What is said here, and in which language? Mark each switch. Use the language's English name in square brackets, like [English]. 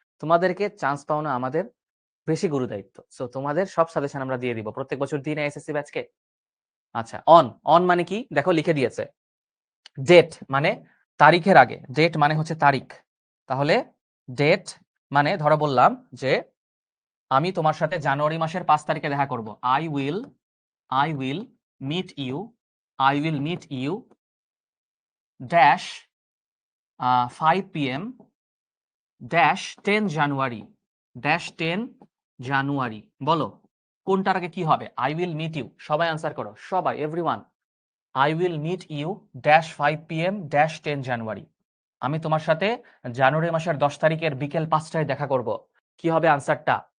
[Bangla] তোমাদেরকে চান্স পাওয়ানো আমাদের বেশি গুরুদায়িত্ব। সো তোমাদের সব সাজেশন আমরা দিয়ে দিব। প্রত্যেক বছর দিই না এসএসসি ব্যাচকে? আচ্ছা, অন, অন মানে কি? দেখো লিখে দিয়েছে। ডেট মানে তারিখের আগে। ডেট মানে হচ্ছে তারিখ। তাহলে ডেট মানে ধরো বললাম যে আমি তোমার সাথে জানুয়ারি মাসের 5 তারিখে দেখা করব। [English] I will meet you, I will meet you dash 5 p.m. dash 10 January dash 10 January. [Bangla] বলো কোনটার আগে কি হবে? [English] I will meet you, [Bangla] সবাই আনসার করো, সবাই, everyone. [English] I will meet you dash 5 p.m. dash 10 January. [Bangla] আমি তোমার সাথে জানুয়ারি মাসের 10 তারিখের বিকেল 5টায় দেখা করব। কি হবে আনসারটা?